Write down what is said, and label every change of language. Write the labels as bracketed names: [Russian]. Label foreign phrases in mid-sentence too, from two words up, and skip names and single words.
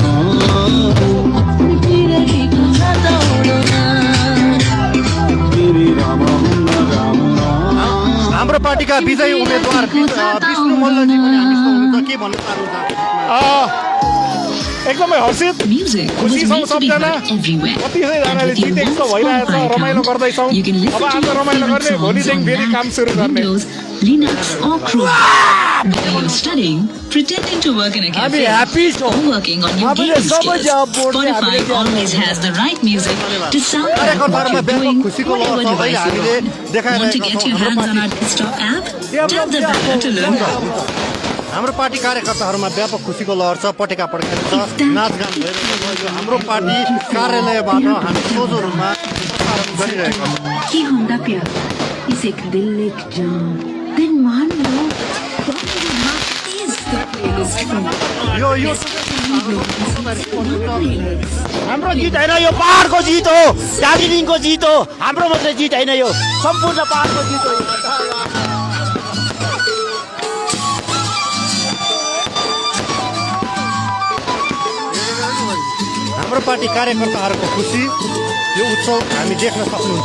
[Nepali] हाम्रो पार्टीका विजयी उम्मेदवार विष्णु मल्लजी पनि हामीसँग हुनुहुन्छ। के भन्नु चाहनुहुन्छ? एकदमै हर्षित खुसी छौँ सबजना। कतिजनाले जितेको जस्तो भइरहेको छ, रमाइलो गर्दैछौँ। अब आज रमाइलो गर्ने, भोलिदेखि फेरि काम सुरु गर्ने। [English] Linux or Chrome. Whether you're studying, pretending to work in a cafe, or working on your gaming skills, Spotify always has the right music to soundtrack what you're doing whatever device you're on. Want to get your hands on our desktop app? Tap the banner to learn more. [Nepali] हाम्रो पार्टी कार्यकर्ताहरूमा व्यापक खुसीको लहर छ, पटेका पड्काइरहेको छ, नाचगान भइरहेको छ। हाम्रो पार्टी कार्यालयबाट हामी सोझो रूपमा प्रसारण गरिरहेका छौँ। [Hindi] कि होगा प्यार इसे एक दिल एक जान दिन मान लो [Nepali] यो हाम्रो जित होइन, यो पहाडको जित हो, दार्जिलिङको जित हो। हाम्रो मात्रै जित होइन, यो सम्पूर्ण पहाडको जित हो। हाम्रो पार्टी कार्यकर्ताहरूको खुसी यो उत्सव हामी देख्न सक्नुहुन्छ।